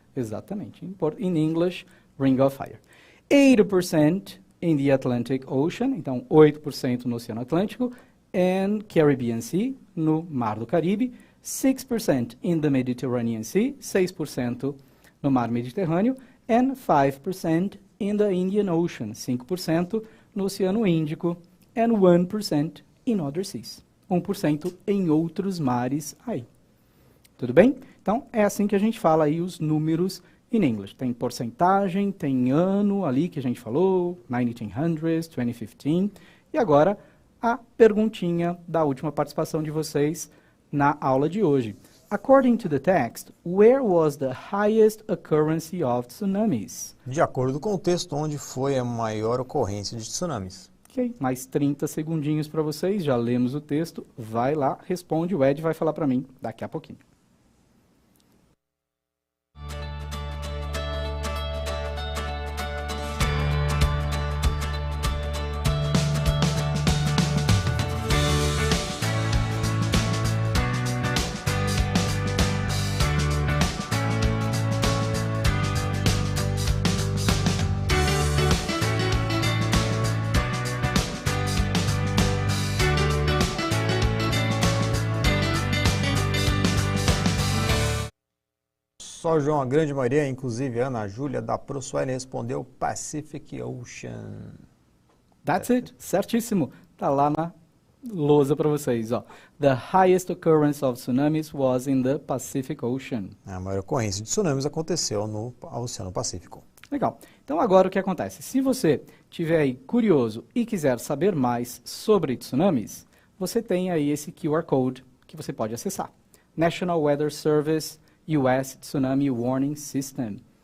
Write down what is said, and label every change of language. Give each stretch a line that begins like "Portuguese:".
Portuguese: Exatamente.
English: In English, Ring of Fire. 80% in the Atlantic Ocean,
Portuguese: então 8% no Oceano Atlântico,
English: and Caribbean Sea,
Portuguese: no Mar do Caribe,
English: 6% in the Mediterranean Sea,
Portuguese: 6% no Mar Mediterrâneo,
English: and 5% in the Indian Ocean,
Portuguese: 5% no Oceano Índico,
English: and 1% in other seas,
Portuguese: 1% em outros mares aí. Tudo bem? Então, é assim que a gente fala aí os números
English: in English.
Portuguese: Tem porcentagem, tem ano ali que a gente falou, 1900, 2015, e agora a perguntinha da última participação de vocês na aula de hoje.
English: According to the text, where was the highest occurrence of tsunamis?
Portuguese: De acordo com o texto, onde foi a maior ocorrência de tsunamis? Ok, mais 30 segundinhos para vocês, já lemos o texto, vai lá, responde, o Ed vai falar para mim daqui a pouquinho. Só, João, a grande maioria, inclusive a Ana Júlia da ProSuele respondeu Pacific Ocean.
English: That's it,
Portuguese: certíssimo. Tá lá na lousa para vocês, ó.
English: The highest occurrence of tsunamis was in the Pacific Ocean.
Portuguese: A maior ocorrência de tsunamis aconteceu no Oceano Pacífico. Legal. Então agora o que acontece? Se você estiver aí curioso e quiser saber mais sobre tsunamis, você tem aí esse QR Code que você pode acessar.
English: National Weather Service US Tsunami Warning System.